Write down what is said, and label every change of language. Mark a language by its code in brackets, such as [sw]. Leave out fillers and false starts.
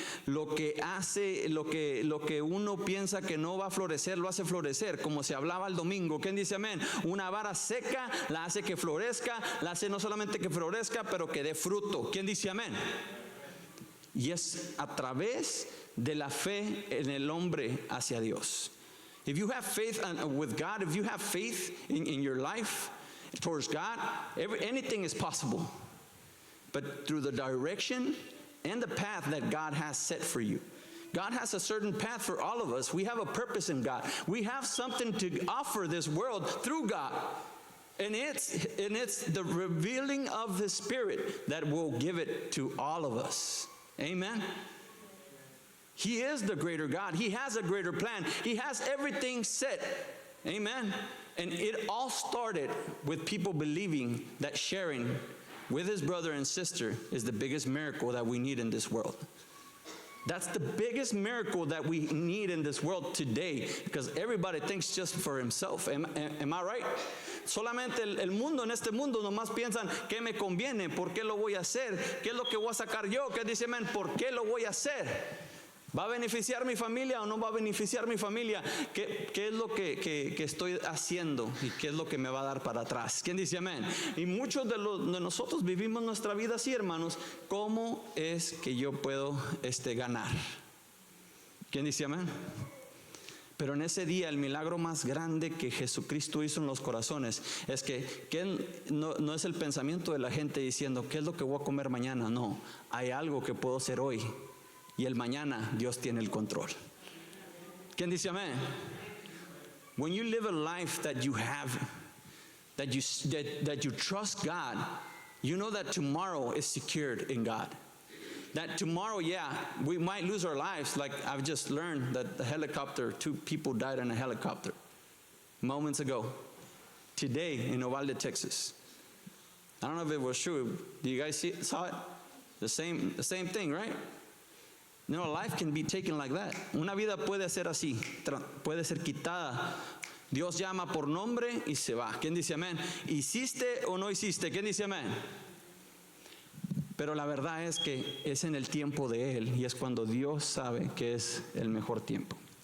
[es] Lo que hace, lo que uno piensa que no va a florecer, lo hace florecer, como se hablaba el domingo. ¿Quién dice amén? Una vara seca la hace que florezca, la hace no solamente que florezca, pero que dé fruto. ¿Quién dice amén? Y es a través de la fe en el hombre hacia Dios. [en] If you have faith with God, if you have faith in your life towards God, anything is possible. But through the direction and the path that God has set for you. God has a certain path for all of us. We have a purpose in God. We have something to offer this world through God. And it's the revealing of the Spirit that will give it to all of us. Amen. He is the greater God. He has a greater plan. He has everything set. Amen. And it all started with people believing that sharing with his brother and sister is the biggest miracle that we need in this world. That's the biggest miracle that we need in this world today, because everybody thinks just for himself. Am I right? [es] Solamente el mundo, en este mundo, nomás piensan qué me conviene, por qué lo voy a hacer, qué es lo que voy a sacar yo, qué dice, man, por qué lo voy a hacer. ¿Va a beneficiar mi familia o no va a beneficiar mi familia? ¿Qué es lo que estoy haciendo y qué es lo que me va a dar para atrás? ¿Quién dice amén? Y muchos de nosotros vivimos nuestra vida así, hermanos. ¿Cómo es que yo puedo ganar? ¿Quién dice amén? Pero en ese día el milagro más grande que Jesucristo hizo en los corazones es que no es el pensamiento de la gente diciendo ¿qué es lo que voy a comer mañana? No, hay algo que puedo hacer hoy. Y el mañana Dios tiene el control. ¿Quién dice amén? [en] When you live a life that you have, that you trust God, you know that tomorrow is secured in God. That tomorrow, yeah, we might lose our lives. Like I've just learned that the helicopter, 2 people died in a helicopter moments ago. Today in Uvalde, Texas. I don't know if it was true. Do you guys saw it? The same thing, right? No, life can be taken like that. [es] Una vida puede ser así, puede ser quitada. Dios llama por nombre y se va. ¿Quién dice amén? ¿Hiciste o no hiciste? ¿Quién dice amén? Pero la verdad es que es en el tiempo de Él y es cuando Dios sabe que es el mejor tiempo.